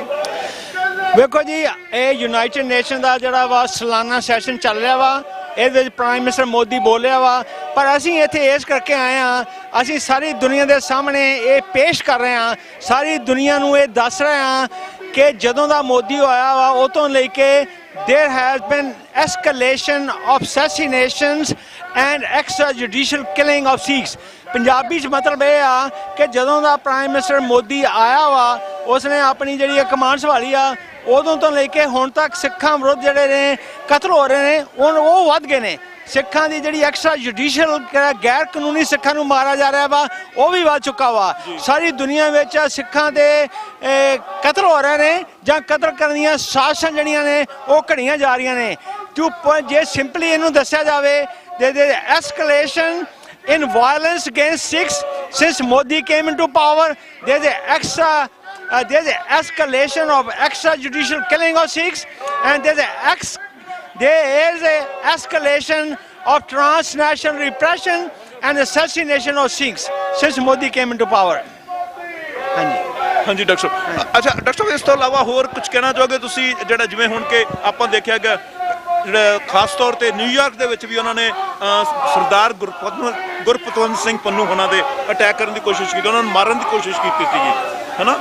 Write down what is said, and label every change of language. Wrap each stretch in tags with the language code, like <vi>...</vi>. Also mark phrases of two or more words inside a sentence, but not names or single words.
<pa>ਵੇਖੋ ਜੀ ਇਹ ਯੂਨਾਈਟਿਡ ਨੇਸ਼ਨ ਦਾ ਜਿਹੜਾ ਵਾ ਸਾਲਾਨਾ ਸੈਸ਼ਨ ਚੱਲ ਰਿਹਾ ਵਾ ਇਹਦੇ ਵਿੱਚ</pa> <en>prime minister</en> <pa>ਮੋਦੀ ਬੋਲਿਆ ਵਾ ਪਰ ਅਸੀਂ ਇੱਥੇ ਇਸ ਕਰਕੇ ਆਏ ਹਾਂ ਅਸੀਂ ਸਾਰੀ ਦੁਨੀਆ ਦੇ ਸਾਹਮਣੇ ਇਹ ਪੇਸ਼ ਕਰ ਰਹੇ ਹਾਂ ਸਾਰੀ ਦੁਨੀਆ ਨੂੰ ਇਹ ਦੱਸ ਰਹੇ ਹਾਂ ਕਿ ਜਦੋਂ ਦਾ ਮੋਦੀ ਆਇਆ ਵਾ ਉਹ ਤੋਂ ਲੈ ਕੇ</pa> <en>there has been escalation of assassinations and extrajudicial killing of Sikhs।</en> <pa>ਪੰਜਾਬੀ ਮਤਲਬ ਇਹ ਆ ਕਿ ਜਦੋਂ ਦਾ</pa> <en>prime minister</en> <pa>ਮੋਦੀ ਆਇਆ ਵਾ ਉਸਨੇ ਆਪਣੀ ਜੀ ਕਮਾਨ ਸੰਭਾਲੀ ਆ ਉਦੋਂ ਤੋਂ ਲੈ ਕੇ ਹੁਣ ਤੱਕ ਸਿੱਖਾਂ ਵਿਰੁੱਧ ਜਿਹੜੇ ਨੇ ਕਤਲ ਹੋ ਰਹੇ ਨੇ ਉਹ ਵੱਧ ਗਏ ਨੇ। ਸਿੱਖਾਂ ਦੀ ਜਿਹੜੀ</pa> <en>extra judicial</en> <pa>ਗੈਰ ਕਾਨੂੰਨੀ ਸਿੱਖਾਂ ਨੂੰ ਮਾਰਿਆ ਜਾ ਰਿਹਾ ਵਾ ਉਹ ਵੀ ਵੱਧ ਚੁੱਕਾ ਵਾ। ਸਾਰੀ ਦੁਨੀਆ ਵਿੱਚ ਸਿੱਖਾਂ ਦੇ ਕਤਲ ਹੋ ਰਹੇ ਨੇ ਜਾਂ ਕਤਲ ਕਰਨ ਦੀਆਂ ਸਾਜ਼ਿਸ਼ਾਂ ਜਿਹੜੀਆਂ ਨੇ ਉਹ ਘੜੀਆਂ ਜਾ ਰਹੀਆਂ ਨੇ। ਜੇ ਸਿੰਪਲੀ ਇਹਨੂੰ ਦੱਸਿਆ ਜਾਵੇ ਦੇ</pa> <en>ਐਸਕਲੇਸ਼ਨ in violence against Sikhs since Modi came into power. There's an escalation of extrajudicial killing of Sikhs, and there is a escalation of transnational repression and assassination of Sikhs since Modi came into power.</en> <pa>ਹਾਂਜੀ ਡਾਕਟਰ ਸਾਹਿਬ। ਅੱਛਾ ਡਾਕਟਰ ਸਾਹਿਬ, ਇਸ ਤੋਂ ਇਲਾਵਾ ਹੋਰ ਕੁਝ ਕਹਿਣਾ ਚਾਹੋਗੇ ਤੁਸੀਂ? ਜਿਹੜਾ ਜਿਵੇਂ ਹੁਣ ਕਿ ਆਪਾਂ ਦੇਖਿਆ ਗਿਆ ਜਿਹੜਾ ਖਾਸ ਤੌਰ ਤੇ ਨਿਊਯਾਰਕ ਦੇ ਵਿੱਚ ਵੀ ਉਹਨਾਂ ਨੇ ਸਰਦਾਰ ਗੁਰਪਤਵੰਤ ਸਿੰਘ ਪੰਨੂ ਹੋਣਾ ਦੇ ਅਟੈਕ ਕਰਨ ਦੀ ਕੋਸ਼ਿਸ਼ ਕੀਤੀ, ਉਹਨਾਂ ਨੂੰ ਮਾਰਨ ਦੀ ਕੋਸ਼ਿਸ਼ ਕੀਤੀ ਸੀਗੀ, ਹੈ ਨਾ?</pa>